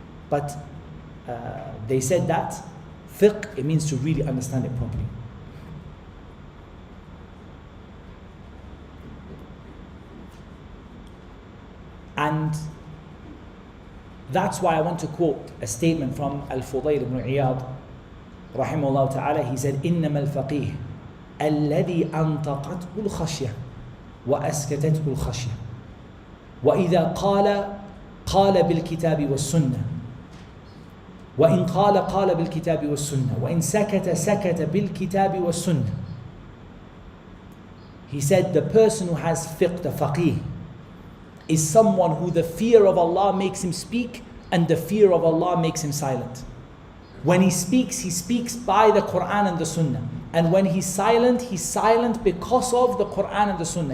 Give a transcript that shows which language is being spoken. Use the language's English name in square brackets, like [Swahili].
[English] But they said that fiqh, it means to really understand it properly. And that's why I want to quote a statement from Al-Fudayl ibn Iyad rahimahullah ta'ala. He said, [Arabic] إِنَّمَا الْفَقِيهِ الَّذِي أَنْطَقَتْهُ الْخَشْيَةِ وأسكتته الخشية وإذا قال بالكتاب والسنة وإن قال بالكتاب والسنة وإن سكت بالكتاب والسنة. [English] He said the person who has fiqh, the faqih, is someone who the fear of Allah makes him speak and the fear of Allah makes him silent. When he speaks by the Quran and the Sunnah. And when he's silent because of the Quran and the Sunnah.